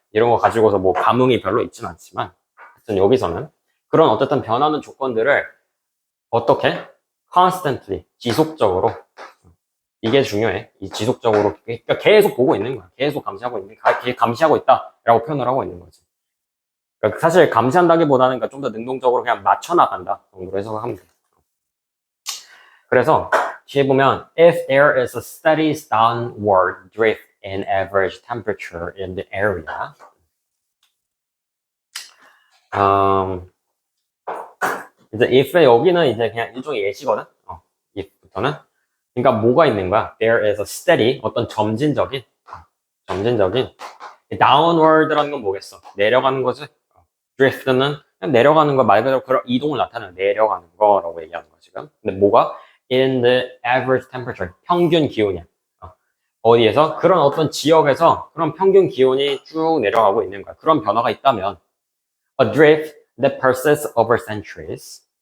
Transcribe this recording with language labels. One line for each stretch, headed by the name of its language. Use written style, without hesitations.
Korean: 이런 거 가지고서 뭐 감흥이 별로 있진 않지만 하여튼 여기서는 그런 어쨌든 변하는 조건들을 어떻게? constantly, 지속적으로 이게 중요해. 이 지속적으로 그러니까 계속 보고 있는 거야. 계속 감시하고 있다라고 표현을 하고 있는 거지. 그러니까 사실 감시한다기보다는 좀 더 능동적으로 그냥 맞춰나간다 정도로 해석하면 돼. 그래서 뒤에 보면
English: if there is a steady downward drift in average temperature in the area.
Korean: 이제 if의 여기는 이제 그냥 일종의 예시거든. if부터는. 그러니까 뭐가 있는 거야?
English: There is a steady
Korean: 어떤 점진적인 downward라는 건 뭐겠어? 내려가는 거지. drift는 그냥 내려가는 거 말 그대로 그런 이동을 나타내는 내려가는 거라고 얘기하는 거야 지금. 근데 뭐가?
English: In the average temperature
Korean: 평균 기온이야. 어디에서? 그런 어떤 지역에서 그런 평균 기온이 쭉 내려가고 있는 거야. 그런 변화가 있다면
English: a drift that persists over centuries.